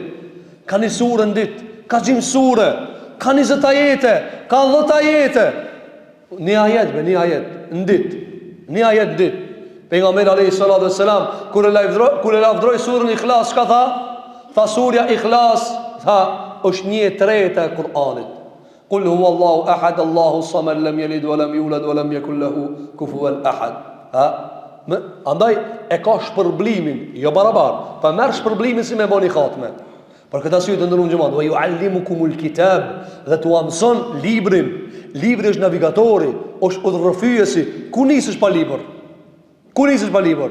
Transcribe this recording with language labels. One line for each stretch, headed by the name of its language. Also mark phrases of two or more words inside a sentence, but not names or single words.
Albanian: Ka një surë në ditë, ka gjimë surë, ka 20 ajete, ka 10 ajete. Një ajet në ditë, një ajet në ditë. Pejgamberi
Arabic: عليه الصلاة والسلام
Albanian: kur e lavdroi surën Ikhlas, çka tha? Tha surja Ikhlas, tha, është 1/3 e Kur'anit.
Arabic: قل هو الله أحد الله الصمد لم يلد ولم يولد ولم يكن له كفوا أحد.
Albanian: Andaj e ka shpërblimin, jo barabar, pa merr shpërblimin si me bani khatme. Për këtë arsye të ndërum xhamat,
Arabic: ويعلمكم الكتاب,
Albanian: dhe t'u mëson librin. Libri është navigatori, është udhërrëfyesi. Ku nisësh pa libër? Ku nisësh pa libër?